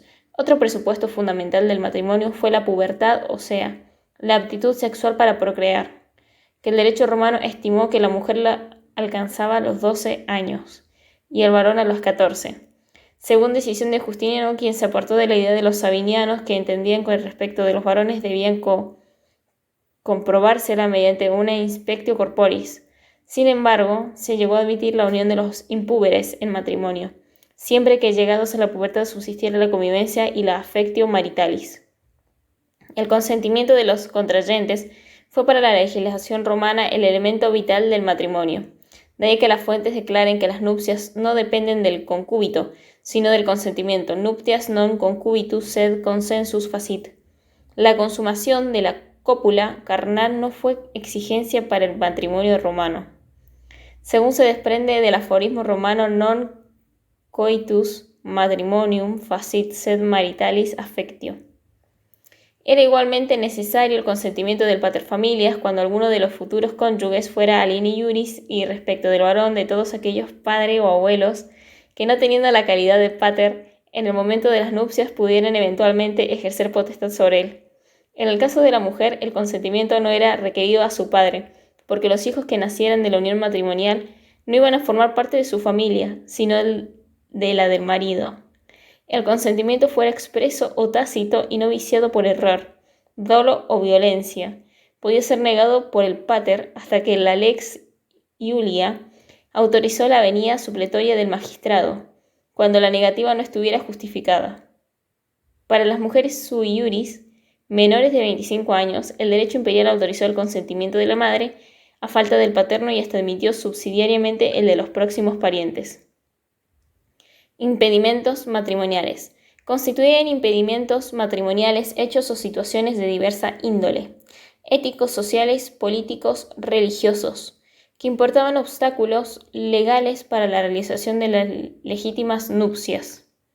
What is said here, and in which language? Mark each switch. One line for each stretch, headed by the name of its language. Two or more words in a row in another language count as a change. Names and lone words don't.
Spanish: Otro presupuesto fundamental del matrimonio fue la pubertad, o sea, la aptitud sexual para procrear, que el derecho romano estimó que la mujer la alcanzaba a los 12 años y el varón a los 14. Según decisión de Justiniano, quien se apartó de la idea de los sabinianos, que entendían que respecto de los varones debían comprobársela mediante una
Latin: inspectio corporis.
Spanish: Sin embargo, se llegó a admitir la unión de los impúberes en matrimonio, siempre que llegados a la pubertad subsistiera la convivencia y la
Latin: affectio maritalis.
Spanish: El consentimiento de los contrayentes fue para la legislación romana el elemento vital del matrimonio. De ahí que las fuentes declaren que las nupcias no dependen del concúbito, sino del consentimiento.
Latin: Nuptias non concubitus sed consensus facit.
Spanish: La consumación de la cópula carnal no fue exigencia para el matrimonio romano. Según se desprende del aforismo romano
Latin: non coitus matrimonium facit sed maritalis affectio.
Spanish: Era igualmente necesario el consentimiento del paterfamilias cuando alguno de los futuros cónyuges fuera
Latin: alieni iuris,
Spanish: y respecto del varón de todos aquellos padres o abuelos que, no teniendo la calidad de pater, en el momento de las nupcias pudieran eventualmente ejercer potestad sobre él. En el caso de la mujer, el consentimiento no era requerido a su padre, porque los hijos que nacieran de la unión matrimonial no iban a formar parte de su familia, sino de la del marido. El consentimiento fuera expreso o tácito y no viciado por error, dolo o violencia, podía ser negado por el pater hasta que la lex Iulia autorizó la venida supletoria del magistrado, cuando la negativa no estuviera justificada. Para las mujeres
Latin: sui iuris,
Spanish: menores de 25 años, el derecho imperial autorizó el consentimiento de la madre a falta del paterno y hasta admitió subsidiariamente el de los próximos parientes. Impedimentos matrimoniales. Constituían impedimentos matrimoniales hechos o situaciones de diversa índole, éticos, sociales, políticos, religiosos, que importaban obstáculos legales para la realización de las legítimas nupcias.